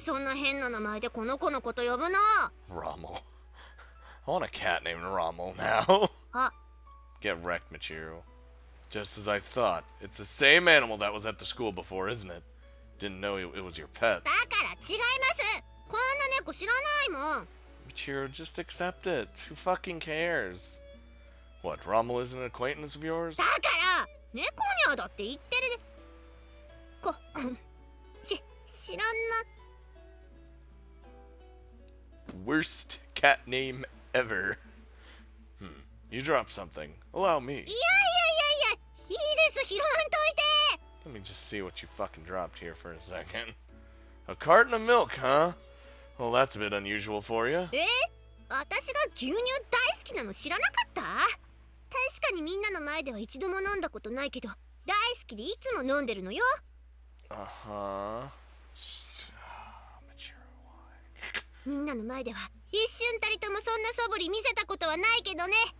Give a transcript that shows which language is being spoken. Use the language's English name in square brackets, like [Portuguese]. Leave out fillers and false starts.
[Japanese] そんな変な名前でこの子のこと呼ぶの。 [English] Rommel. I want a cat named Rommel now. あ、 Get wrecked, Michiru. Just as I thought. It's the same animal that was at the school before, isn't it? Didn't know it was your pet. [Japanese] だから違います。こんな猫知らないもん。 [English] Michiru, just accept it. Who fucking cares? What, Rommel isn't an acquaintance of yours? [Japanese] だから猫にゃだって言ってるで。知らんな。 [English] Worst cat name ever. You dropped something. Allow me. [Japanese] いやいいいです。拾わんといて。 [English] Let me just see what you fucking dropped here for a second. A carton of milk, huh? Well, that's a bit unusual for you. [Japanese] 私が牛乳大好きなの知らなかった？確かにみんなの前では一度も飲んだことないけど、大好きでいつも飲んでるのよ。 [English] Uh-huh. Michiru, why? [Japanese] みんなの前では一瞬たりともそんな素振り見せたことはないけどね。